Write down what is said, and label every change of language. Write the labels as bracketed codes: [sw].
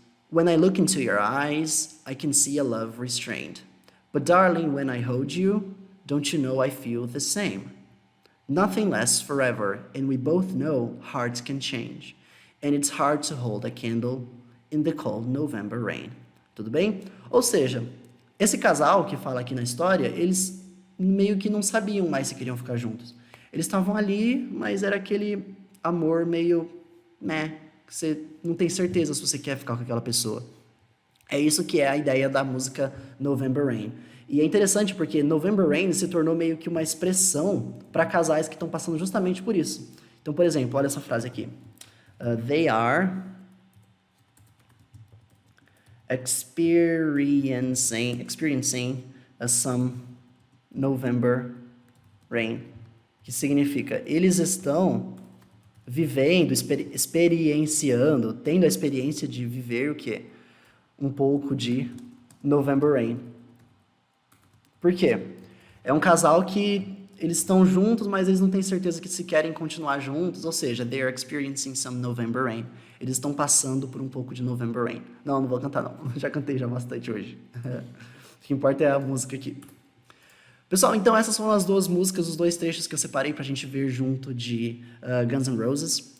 [en] When I look into your eyes, I can see a love restrained. But darling, when I hold you, don't you know I feel the same? Nothing lasts forever, and we both know hearts can change. And it's hard to hold a candle in the cold November rain. [pt] Tudo bem? Ou seja, esse casal que fala aqui na história, eles meio que não sabiam mais se queriam ficar juntos. Eles estavam ali, mas era aquele amor meio, né, que você não tem certeza se você quer ficar com aquela pessoa. É isso que é a ideia da música November Rain. E é interessante porque November Rain se tornou meio que uma expressão para casais que estão passando justamente por isso. Então, por exemplo, olha essa frase aqui. [en] They are experiencing some November rain, [pt] que significa eles estão vivendo, experienciando, tendo a experiência de viver o quê? Um pouco de November rain. Por quê? É um casal que eles estão juntos, mas eles não têm certeza que se querem continuar juntos, ou seja, [en] they are experiencing some November rain. [pt] Eles estão passando por um pouco de November rain. Não, não vou cantar não. Já cantei já bastante hoje. O que importa é a música aqui. Pessoal, então essas foram as duas músicas, os dois trechos que eu separei pra gente ver junto de Guns N' Roses.